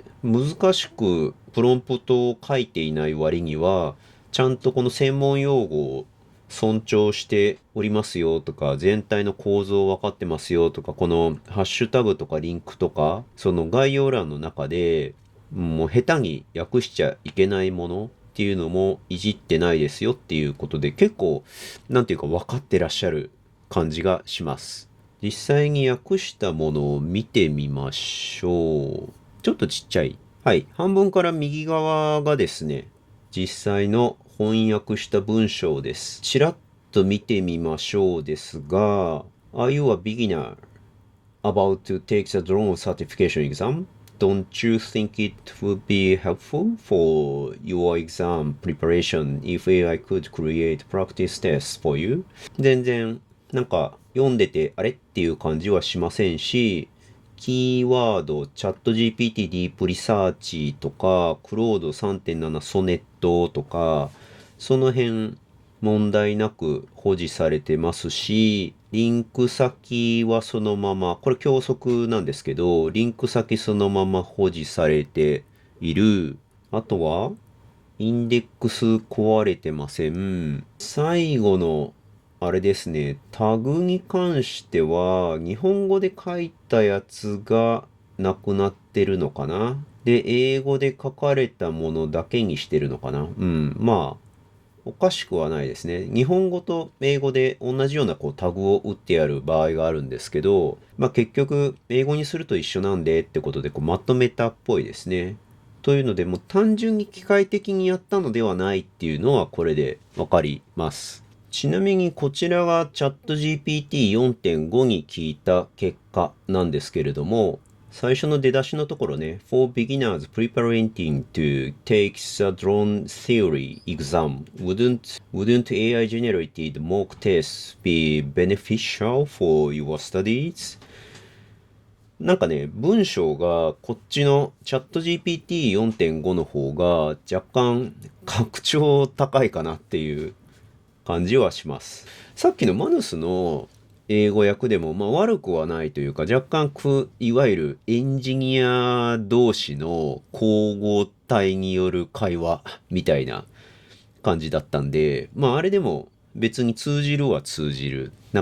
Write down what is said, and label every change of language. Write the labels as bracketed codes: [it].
[ja] 難しくプロンプトを書いていない割には、ちゃんとこの専門用語を尊重しておりますよとか、全体の構造分かってますよとか、このハッシュタグとかリンクとか、その概要欄の中でもう下手に訳しちゃいけないものっていうのもいじってないですよっていうことで、結構、分かってらっしゃる感じがします。実際に訳したものを見てみましょう。ちょっとちっちゃい。はい。半分から右側がですね、実際の翻訳した文章です。ちらっと見てみましょうですが、 [en] Are you a beginner about to take the drone certification exam? Don't you think it would be helpful for your exam preparation if AI could create practice tests for you? [ja] 全然読んでてあれっていう感じはしませんし、キーワード、チャット GPT ディープリサーチとか、クロード3.7ソネットとか、その辺問題なく保持されてますし、リンク先はそのまま、これ教則なんですけど、リンク先そのまま保持されている。あとは、インデックス壊れてません。最後のあれですね、タグに関しては、日本語で書いたやつがなくなってるのかな。で、英語で書かれたものだけにしてるのかな。おかしくはないですね。日本語と英語で同じようなタグを打ってある場合があるんですけど、結局、英語にすると一緒なんでってことでまとめたっぽいですね。というので、もう単純に機械的にやったのではないっていうのはこれでわかります。ちなみにこちらがチャット GPT4.5 に聞いた結果なんですけれども、最初の出だしのところね、 [en] For beginners preparing to take the drone theory exam, wouldn't AI generated mock tests be beneficial for your studies? [ja] 文章がこっちのチャット GPT4.5 の方が若干格調高いかなっていう感じはします。さっきのマヌスの英語訳でも悪くはないというか、若干いわゆるエンジニア同士の交互体による会話みたいな感じだったんで、あれでも別に通じるは通じる。